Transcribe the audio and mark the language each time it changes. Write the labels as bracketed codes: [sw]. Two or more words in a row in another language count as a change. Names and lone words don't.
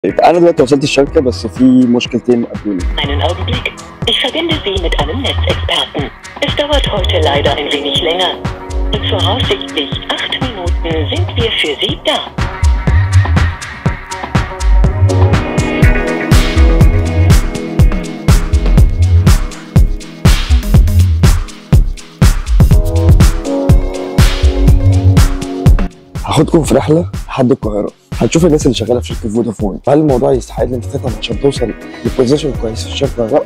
[ar] يبقى أنا دلوقتي وصلت الشركة بس في مشكلتين قابلوني. [de] Einen Augenblick. Ich verbinde Sie mit einem Netzexperten. Es dauert heute leider ein wenig länger. In voraussichtlich 8 Minuten sind wir für Sie da. [ar] هاخدكم في رحلة لحد القاهرة، هتشوف الناس اللي شغالة في شركة فودافون، هل الموضوع يستحق ان انت تتعب عشان توصل لبوزيشن كويس في الشركة ولا لا؟